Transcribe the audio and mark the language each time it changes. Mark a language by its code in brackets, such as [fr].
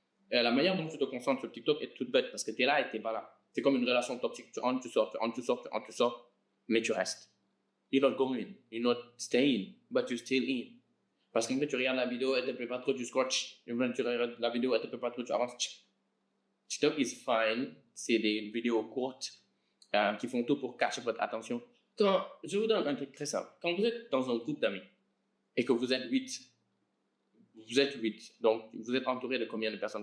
[fr] La manière dont tu te concentres sur TikTok est toute bête parce que tu es là et tu n'es pas là. C'est comme une relation toxique. Tu entres, tu sors, mais tu restes. [en] You're not going, you're not staying, but you're still in. [fr] Parce qu'en fait, tu regardes la vidéo, elle te plaît pas trop, tu scratches. Tu regardes la vidéo, elle te plaît pas trop, tu avances. [en] TikTok is fine. [fr] C'est des vidéos courtes qui font tout pour cacher votre attention. Je vous donne un truc très simple. Quand vous êtes dans un groupe d'amis et que vous êtes 8, donc vous êtes entouré de combien de personnes?